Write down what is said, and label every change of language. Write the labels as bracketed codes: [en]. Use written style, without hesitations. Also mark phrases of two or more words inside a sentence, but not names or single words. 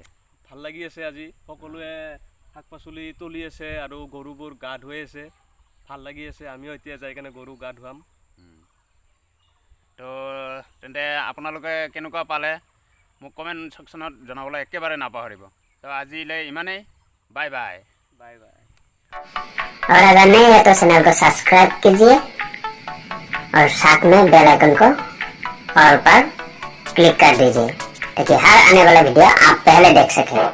[as] ভাল লাগি আছে আজি সকলোৱে শাক পাচলি তুলি আছে আৰু গৰুবোৰ গা ধুৱাই আছে ভাল লাগি আছে আমিও এতিয়া যাই কেনে গৰু গা ধুৱাম তো তেন্তে আপোনালোকে কেনেকুৱা পালে মোক [en] comment sectionত [as] জনাবলৈ একেবাৰে নাপাহৰিব তো আজিলৈ ইমানেই [en] bye bye bye bye [hi] और अगर नहीं है तो चैनल को सब्सक्राइब कीजिए और साथ में [en] bell icon [hi] को ऑल पर क्लिक कर दीजिए ताकि हर आने वाला वीडियो आप पहले देख सकें